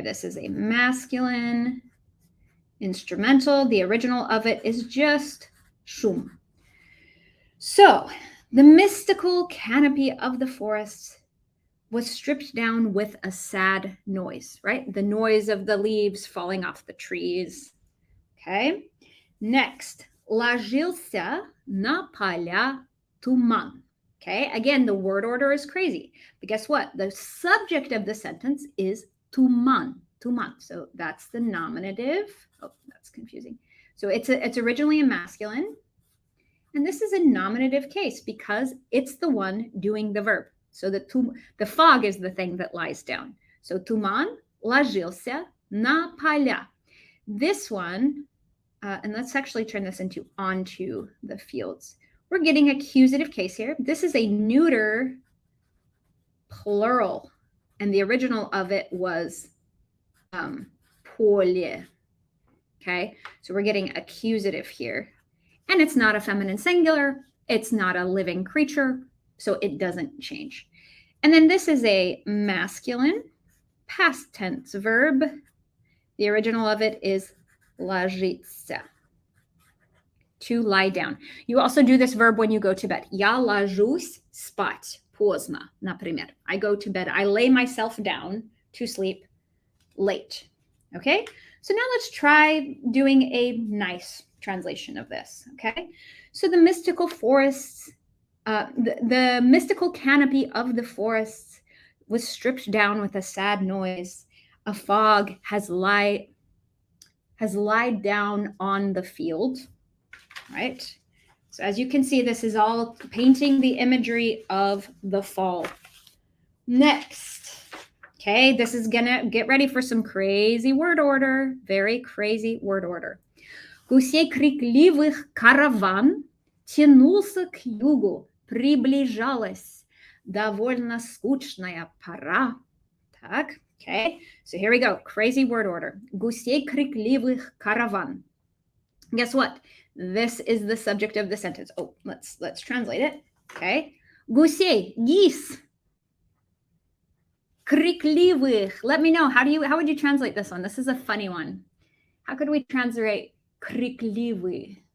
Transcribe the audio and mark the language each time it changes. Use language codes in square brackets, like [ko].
[en] This is a masculine instrumental. The original of it is just шум. So the mystical canopy of the forest was stripped down with a sad noise, right? The noise of the leaves falling off the trees. Okay. Next, [ru] ложился на поля туман. [en] Okay, again, the word order is crazy. But guess what? The subject of the sentence is туман. [ru] Туман. [en] So that's the nominative. Oh, that's confusing. So it's originally a masculine. And this is a nominative case because it's the one doing the verb. So the fog is the thing that lies down. So [ru] туман ложился на поля. [en] This one, and let's actually turn this into onto the fields. We're getting accusative case here. This is a neuter plural, and the original of it was поле. Okay, so we're getting accusative here. And it's not a feminine singular. It's not a living creature, so it doesn't change. And then this is a masculine past tense verb. The original of it is ложиться, to lie down. You also do this verb when you go to bed. [ru] Я ложусь спать поздно, например. [en] I go to bed. I lay myself down to sleep late. Okay? So now let's try doing a nice translation of this. Okay? So the mystical forests, the mystical canopy of the forests was stripped down with a sad noise. A fog has lied down on the field. Right? So as you can see, this is all painting the imagery of the fall. Next, okay, this is gonna get ready for some crazy word order, very crazy word order. [ru] Гусей крикливых караван тянулся к югу, приближалась довольно скучная пора. Так, [en] okay, so here we go, crazy word order. [ru] Гусей крикливых караван. [en] Guess what? This is the subject of the sentence. Oh, let's translate it. Okay. [ru] Гусей, geese. Крикливых. [en] Let me know. How would you translate this one? This is a funny one. How could we translate крикливый?